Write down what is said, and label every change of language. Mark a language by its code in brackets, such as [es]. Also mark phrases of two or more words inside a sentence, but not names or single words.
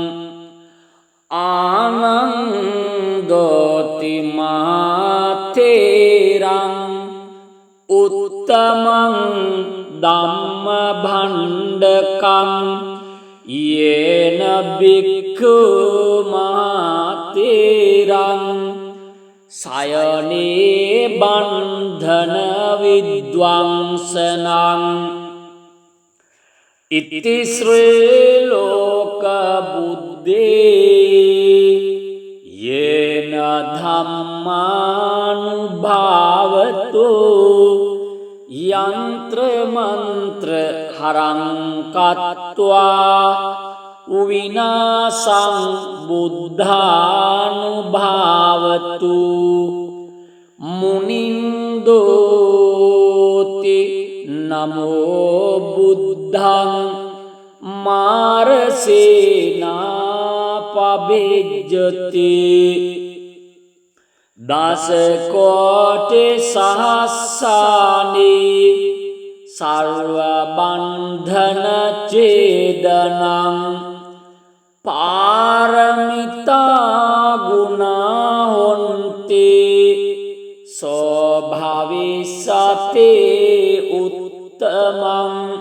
[pi] ආනන්දෝති මාතේරං උත්තමං ධම්ම භණ්ඩකං යේන බික්ඛු මාතේරං සයනේ බන්ධන විද්වංසනං ඉති ශ්‍රේ ලෝක බුද්දේ යේන ධම්මානුභාවතෝ යන්ත්‍ර මන්ත්‍ර හරං කତ୍වා විනාසං බුද්ධානුභාවතු මුනින්දෝති නමෝ බුද්ධං මාරසේනා පබෙජ්ජති දස කෝටි සහස්සානී සර්ව බන්ධන ඡේදනං පාරමිතා ගුණා හොන්ති සෝභවිසතේ උත්තමං